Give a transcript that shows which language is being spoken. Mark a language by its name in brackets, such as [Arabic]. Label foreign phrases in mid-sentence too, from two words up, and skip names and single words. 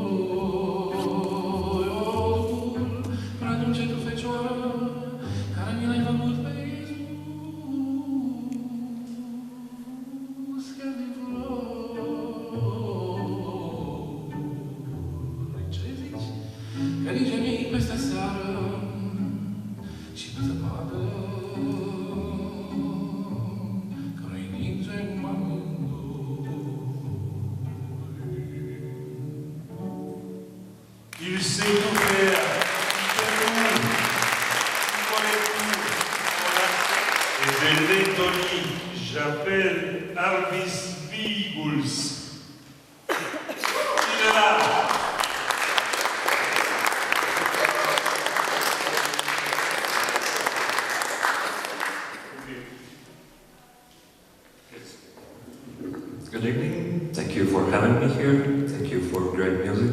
[Romanian] O dul, prea dulce tu fecioară, care mi l-ai făcut pe Iisus chiar din flori. Ce zici? Că ninge mii peste seară și pe zăpadă. [French] Il sait tout faire. Et de Lettonie, j'appelle Arvis Viguls. Il est là. [English] Good evening. Thank you for having me here. Thank you for great music.